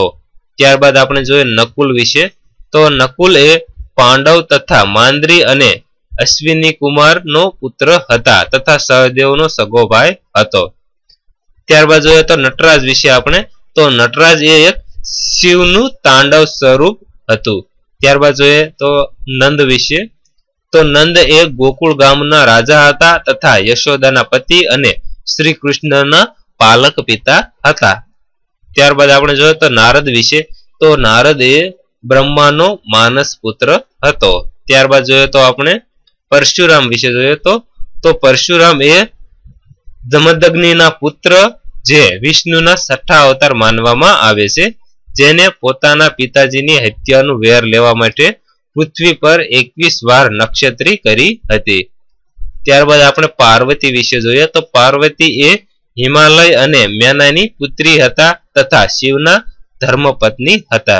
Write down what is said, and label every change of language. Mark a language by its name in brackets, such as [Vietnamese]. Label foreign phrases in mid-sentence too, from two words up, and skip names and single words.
[Gujarati] ત્યારબાદ આપણે જોઈએ નકુલ વિશે। તો નકુલ એ પાંડવ તથા માદ્રી અને અશ્વિની કુમાર નો પુત્ર હતા તથા સહદેવનો સગો ભાઈ હતો। ત્યારબાદ જોઈએ તો નટરાજ વિશે આપણે। તો નટરાજ એ એક શિવનું તાંડવ સ્વરૂપ હતું। ત્યારબાદ જોઈએ તો નંદ વિશે। તો નંદ એ ગોકુળ ગામના રાજા હતા તથા યશોદાના પતિ અને શ્રી કૃષ્ણના પાલક પિતા હતા। ત્યારબાદ આપણે જોઈએ તો નારદ વિશે। તો નારદ એ બ્રહ્માનો માનસ પુત્ર હતો। ત્યારબાદ જોઈએ તો આપણે પરશુરામ વિશે જોઈએ। તો પરશુરામ એ જમદગ્નિના પુત્ર જે વિષ્ણુના છઠ્ઠા અવતાર માનવામાં આવે છે, જેને પોતાના પિતાજીની હત્યાનું વેર લેવા માટે પૃથ્વી પર 21 વાર નક્ષત્રી કરી હતી. ત્યારબાદ આપણે પાર્વતી વિશે જોઈએ તો પાર્વતી એ હિમાલય અને મેનાની પુત્રી હતા તથા શિવના ધર્મપત્ની હતા.